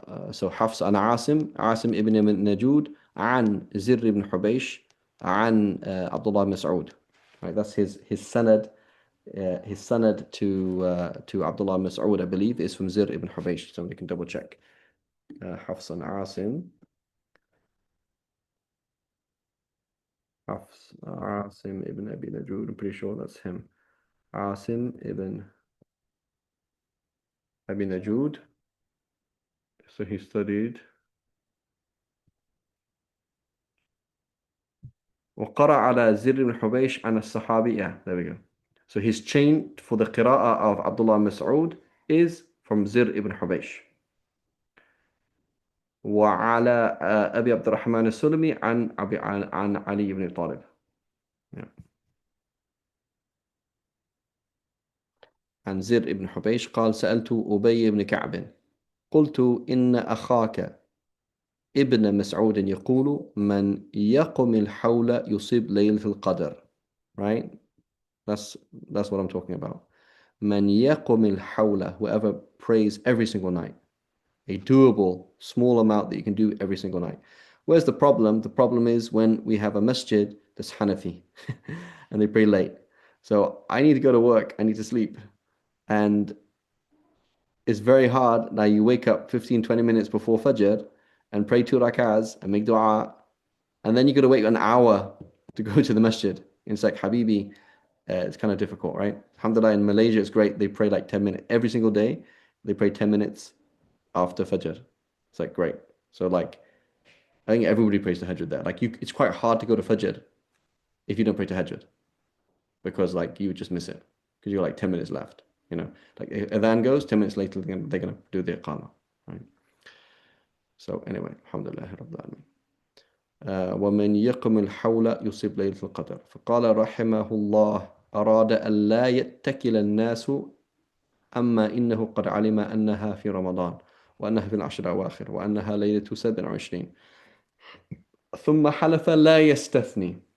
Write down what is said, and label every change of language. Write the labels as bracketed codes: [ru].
[ar] So حفص عن عاصم ابن نجود عن زر بن حبيش عن عبد الله بن مسعود. [en] Right. That's his sanad. His sanad to Abdullah Mas'ud, I believe, is from Zir ibn Hubaysh. Somebody can double check. Hafs and Asim. Hafs Asim ibn Abi Najud. I'm pretty sure that's him. Asim ibn Abi Najud. So he studied. [ar] وقرأ على زر بن حبيش عن الصحابي. [en] Yeah, there we go. So his chain for the qira'ah of Abdullah Mas'ud is from Zir ibn Hubaysh. [ar] وعلى أبي عبد الرحمن السلمي عن علي بن طالب. [en] Yeah. [ar] عن زر بن حبيش قال سألت أبي بن كعب قلت إن أخاك ابن مسعود يقول من يقم الحول يصيب ليلة القدر. [en] Right? That's what I'm talking about. [ar] من يقم الحول, [en] whoever prays every single night. A doable small amount that you can do every single night. Where's the problem? The problem is when we have a masjid that's Hanafi and they pray late. So I need to go to work, I need to sleep. And it's very hard. Now you wake up 15, 20 minutes before Fajr and pray 2 rak'ahs and make dua. And then you got to wait an hour to go to the masjid. It's like, Habibi, it's kind of difficult, right? Alhamdulillah, in Malaysia, it's great. They pray like 10 minutes. Every single day, they pray 10 minutes after Fajr. It's like, great. So like, I think everybody prays Tahajjud there. Like it's quite hard to go to Fajr if you don't pray Tahajjud because like you would just miss it because you're like 10 minutes left. Like adhan goes, 10 minutes later, they're gonna do the iqamah, right? So anyway, alhamdulillah rabbil alamin. [ar] ومن يقم الحول يصيب ليلة القدر فقال رحمه الله أراد أن لا يتكل الناس أما إنه قد علم أنها في رمضان وأنها في العشر الأواخر وأنها ليلة 27 ثم حلف لا يستثني.